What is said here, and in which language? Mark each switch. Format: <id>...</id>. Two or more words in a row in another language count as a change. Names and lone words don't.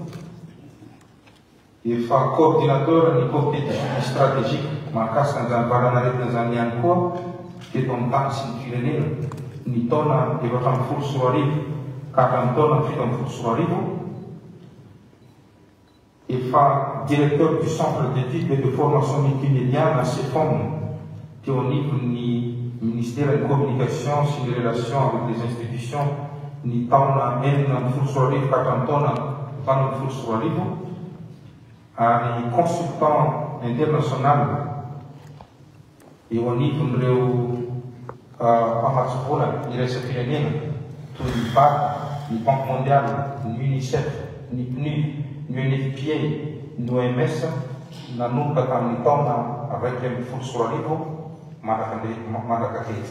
<mg>Efa coordinateur ny</mg> <fr>comité stratégique</fr> <mg>mahakasika an'izany valanaretina zany ihany koa teto amin'ny tany sy ny firenena ny taona 2014 ka hatramin'ny taona 2020. Efa</mg> <fr>directeur du centre d'études et de formation multimédia</fr> <mg>na CEFOM teo anivon'ny</mg> <fr>ministère de communication</fr> <mg>sy ny</mg> <fr>relations avec les institutions</fr> <mg>ny taona 2020 ka hatramin'ny taona 2020. Ary</mg> <fr>consultant international</fr> <mg>eo anivon'ireo mpamatsovola ny raisam-pirenena toy ny BAD, ny Banque mondiale, ny UNICEF, ny PNU, ny UNFPA, ny OMS nanomboka tamin'ny taona 2020 manaka kely.</mg>